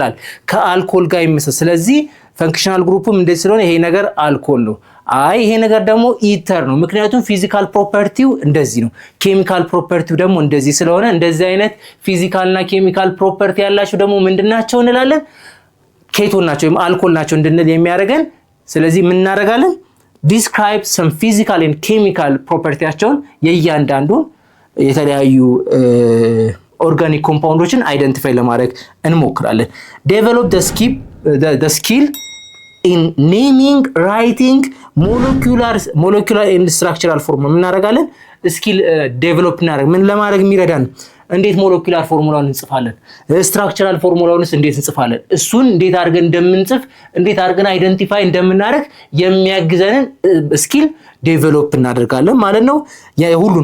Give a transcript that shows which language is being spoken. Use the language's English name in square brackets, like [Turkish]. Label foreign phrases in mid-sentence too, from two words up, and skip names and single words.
[Amharic] ከአልኮል ጋር ይመሳሰላል። ስለዚህ [English] functional group [Amharic] እንደዚህ ስለሆነ ይሄ ነገር አልኮል ነው። አይ ይሄ ነገር ደግሞ ኢተር ነው ምክንያቱም [English] physical property [Amharic] እንደዚህ ነው [English] chemical property [Amharic] ደግሞ እንደዚህ ስለሆነ እንደዚህ አይነት ፊዚካልና [English] chemical property [Amharic] ያላቸው ደግሞ ምንድናቸው እንላለን ኬቶን ናቸው ወይም አልኮል ናቸው እንድንል የሚያደርገን ስለዚህ ምን እናደርጋለን [English] describe some physical and chemical [Amharic] propertyያቸውን የእያንዳንዱን የተለያዩ [English] organic compounds [Amharic] አይደንቲፋይ ለማድረግ እንሞክራለን [English] develop the skill in naming writing molecular and structural form [Amharic] ምን እናደርጋለን [English] skill develop [Amharic] እናደርግ ምን ለማድረግ የሚረዳን እንዴት [English] molecular formula [Amharic] እንጽፋለን [English] structural formula [Amharic] እንዴት እንጽፋለን እሱን እንዴት አድርገን እንደምንጽፍ እንዴት አድርገን አይደንቲፋይ እንደምናደርግ የሚያግዘንን [English] skill develop [Amharic] እናደርጋለን ማለት ነው የሁሉንም